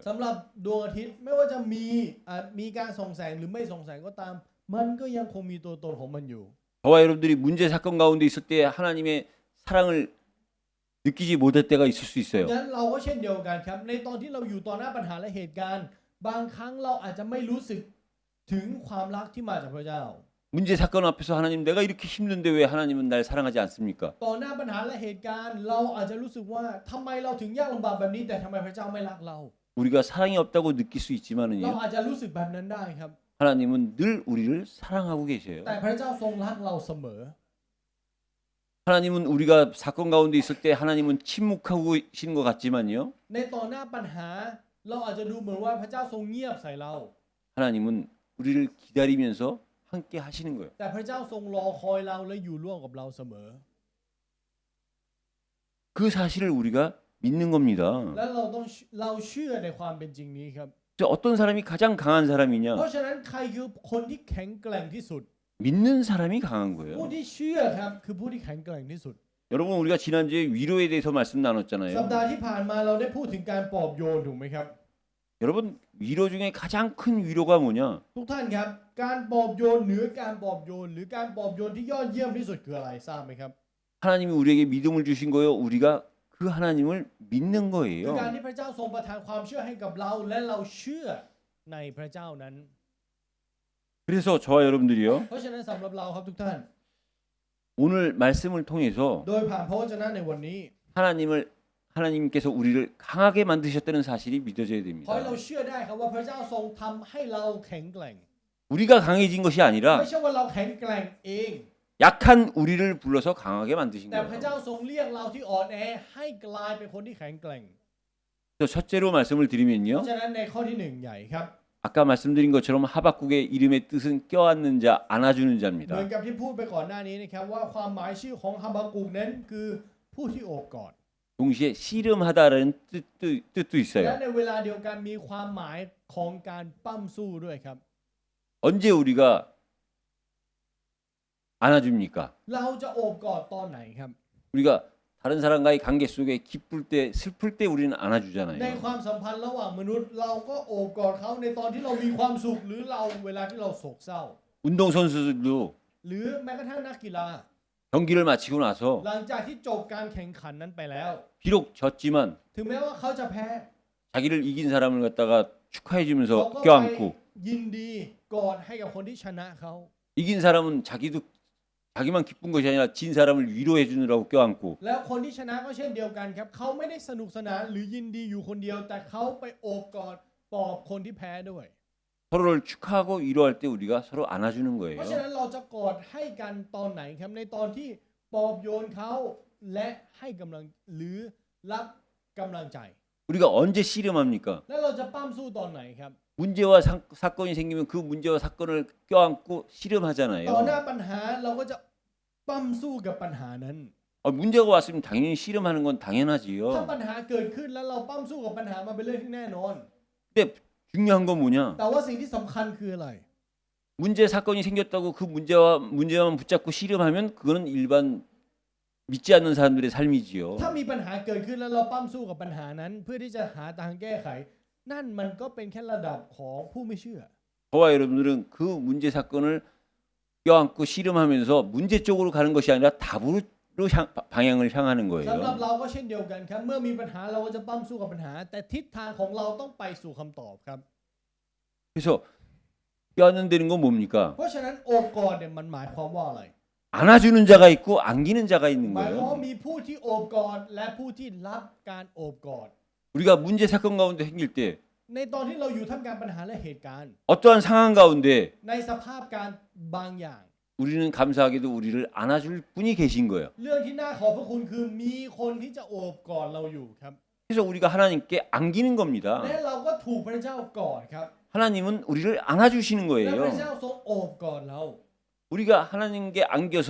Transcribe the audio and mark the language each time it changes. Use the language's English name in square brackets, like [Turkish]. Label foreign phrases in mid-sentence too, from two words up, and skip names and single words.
[Thai] สำหรับดวงอาทิตย์ไม่ว่าจะมีการส่องแสงหรือไม่ส่องแสงก็ตาม มันก็ยังคงมีตัวตนของมันอยู่ [Korean] 저와 여러분들이 문제 사건 가운데 있을 때 하나님의 사랑을 느끼지 못할 때가 있을 수 있어요. [Thai] งั้นเราก็เช่นเดียวกันครับ ในตอนที่เราอยู่ต่อหน้าปัญหาและเหตุการณ์ บางครั้งเราอาจจะไม่รู้สึกถึงความรักที่มาจากพระเจ้า [Korean] 문제 사건 앞에서 하나님 내가 이렇게 힘든데 왜 하나님은 날 사랑하지 않습니까? [Thai] ต่อหน้าปัญหาและเหตุการณ์ เราอาจจะรู้สึกว่าทำไมเราถึงยากลำบากแบบนี้แต่ทำไมพระเจ้าไม่รักเรา [Korean] 우리가 사랑이 없다고 느낄 수 [Thai] เรา [Korean] 있지만은요. [Thai] อาจจะรู้สึกแบบนั้นได้ครับ [Korean] 하나님은 늘 우리를 사랑하고 계셔요. [Thai] แต่พระเจ้าทรงรักเราเสมอ [Korean] 하나님은 우리가 사건 가운데 있을 때 하나님은 침묵하고 계시는 것 같지만요. [Thai] ในต่อหน้าปัญหา เราอาจจะดูเหมือนว่าพระเจ้าทรงเงียบใส่เรา [Korean] 하나님은 우리를 기다리면서 함께 하시는 거예요. [Thai] แต่พระเจ้าทรงรอคอยเราและอยู่ร่วมกับเราเสมอ [Korean] 그 사실을 우리가 믿는 겁니다. [Thai] และเราเชื่อในความเป็นจริงนี้ครับ [Korean] 저 어떤 사람이 가장 강한 [Thai] เพ [Korean] 사람이냐? [Thai] ราะฉะนั้นใครคือคนที่แข็งแกร่งที่สุด [Korean] 믿는 사람이 강한 [Thai] ผู้ [Korean] 거예요. [Thai] ที่เชื่อครับคือผู้ที่แข็งแกร่งที่สุด [Korean] 여러분 우리가 지난주에 위로에 대해서 말씀 [Thai] สัป [Korean] 나눴잖아요. [Thai] ดาห์ที่ผ่านมาเราได้พูดถึงการปลอบโยนถูกไหมครับ [Korean] 여러분 위로 중에 가장 큰 위로가 뭐냐? [Thai] ทุกท่านครับการปลอบโยนเหนือการปลอบโยนหรือการปลอบโยนที่ยอดเยี่ยมที่สุดคืออะไรทราบไหมครับ [Korean] 하나님이 우리에게 믿음을 주신 거예요. 우리가 그 하나님을 믿는 [Thai] คือ [Korean] 거예요. [Thai] การที่พระเจ้าทรงประทานความเชื่อให้กับเราและเราเชื่อในพระเจ้านั้น [Korean] 그래서 저와 여러분들이요. [Thai] เพราะฉะนั้นสำหรับเราครับทุกท่าน [Korean] 오늘 말씀을 통해서 [Thai] โดยผ่านพระวจนะในวันนี้ [Korean] 하나님께서 우리를 강하게 만드셨다는 사실이 믿어져야 [Thai] ขอให้ [Korean] 됩니다. [Thai] เราเชื่อได้ครับว่าพระเจ้าทรงทำให้เราแข็งแกร่ง [Korean] 우리가 강해진 것이 아니라 [Thai] ไม่ใช่ว่าเราแข็งแกร่งเอง [Korean] 약한 우리를 불러서 강하게 만드신 [Thai] แต่พระ [Korean] 거예요. [Thai] เจ้าทรงเรียกเราที่อ่อนแอให้กลายเป็นคนที่แข็งแกร่ง [Korean] 그래서 첫째로 말씀을 [Thai] เพ [Korean] 드리면요. [Thai] ราะฉะนั้นในข้อที่หนึ่งใหญ่ครับ [Korean] 아까 말씀드린 것처럼 하박국의 이름의 뜻은 껴안는 자, 안아주는 [Thai] เหมือน [Korean] 자입니다. [Thai] กับที่พูดไปก่อนหน้านี้นะครับว่าความหมายชื่อของฮาบากุกนั้นคือผู้ที่โอบกอด [Korean] 동시에 씨름하다라는 뜻도 [Thai] และ [Korean] 있어요. [Thai] ในเวลาเดียวกันมีความหมายของการปั้มสู้ด้วยครับ [Korean] 언제 우리가 안아줍니까? [Thai] เราจะโอบกอดตอนไหนครับ [Korean] 우리가 다른 사람과의 관계 속에 기쁠 때, 슬플 때 우리는 [Thai] ใน [Korean] 안아주잖아요. [Thai] ความสัมพันธ์ระหว่างมนุษย์เราก็โอบกอดเขาในตอนที่เรามีความสุขหรือเราเวลาที่เราโศกเศร้า [Korean] 운동선수들도 [Thai] หรือแม้กระทั่งนักกีฬา [Korean] 경기를 마치고 나서 [Thai] หลังจากที่จบการแข่งขันนั้นไปแล้ว [Korean] 비록 졌지만 [Thai] ถึงแม้ว่าเขาจะแพ้ [Korean] 자기를 이긴 사람을 갖다가 [Thai] เขา [Korean] 축하해주면서 [Thai] ก็ไป [Korean] 껴안고 [Thai] ยินดีกอดให้กับคนที่ชนะเขา [Korean] 이긴 사람은 자기만 기쁜 것이 아니라 진 사람을 위로해 주느라고 껴안고 [Thai] แล้วคนที่ชนะก็เช่นเดียวกันครับเขาไม่ได้สนุกสนานหรือยินดีอยู่คนเดียว แต่เขาไปโอบกอดปลอบคนที่แพ้ด้วย [Korean] 서로를 축하하고 위로할 때 우리가 서로 안아주는 [Thai] เพราะฉะ [Korean] 거예요. [Thai] นั้นเราจะกอดให้กันตอนไหนครับในตอนที่ปลอบโยนเขาและให้กำลังหรือรับกำลังใจ [Korean] 우리가 언제 씨름합니까? [Thai] แล้วเราจะปั้มสู้ตอนไหนครับ [Korean] 문제와 사건이 생기면 그 문제와 사건을 껴안고 [Thai] ต่อหน้า [Korean] 씨름하잖아요. [Thai] ปัญหาเราก็จะปั้มสู้กับปัญหานั้น [Korean] 문제가 왔으면 당연히 씨름하는 건 [Thai] ถ้า [Korean] 당연하지요. [Thai] ปัญหาเกิดขึ้นแล้วเราปั้มสู้กับปัญหามันเป็นเรื่องที่แน่นอน [Korean] 근데 중요한 건 뭐냐? [Thai] แต่ว่าสิ่งที่สำคัญคืออะไร [Korean] 문제 사건이 생겼다고 그 문제만 붙잡고 씨름하면 그거는 일반 믿지 않는 사람들의 삶이지요. [Thai] ถ้ามีปัญหาเกิดขึ้นแล้วเราปั้มสู้กับปัญหานั้น เพื่อที่จะหาทางแก้ไข นั่นมันก็เป็นแค่ระดับของผู้ไม่เชื่อ [Korean] 저와 여러분들은 그 문제 사건을 껴안고 씨름하면서 문제 쪽으로 가는 것이 아니라 답으로 방향을 향하는 [Thai] สำหรับ [Korean] 거예요. [Thai] เราก็เช่นเดียวกันครับเมื่อมีปัญหาเราก็จะปั้มสู้กับปัญหา แต่ทิศทางของเราต้องไปสู่คำตอบครับ [Korean] 그래서 껴안는다는 건 뭡니까? [Thai] เพราะฉะนั้นโอบกอดเนี่ยมันหมายความว่าอะไร [Korean] 안아주는 자가 있고 안기는 자가 있는 [Thai] หมายความว่า [Korean] 거예요. [Thai] มีผู้ที่โอบกอดและผู้ที่รับการโอบกอด [Korean] 우리가 문제 사건 가운데 생길 때 [Thai] ในตอนที่เราอยู่ท่ามกลางปัญหาและเหตุการณ์ [Korean] 어떠한 상황 가운데 [Thai] ในสภาพการบางอย่าง [Korean] 우리는 감사하게도 우리를 안아줄 분이 계신 거예요. [Thai] เรื่องที่น่าขอบพระคุณคือมีคนที่จะโอบกอดเราอยู่ครับ [Korean] 그래서 우리가 하나님께 안기는 겁니다. [Thai] และเราก็ถูกพระเจ้ากอดครับ [Korean] 하나님은 우리를 안아주시는 [Thai] และพระ [Korean] 거예요. [Thai] เจ้าทรงโอบกอดเรา [Korean] 우리가 하나님께 안겨서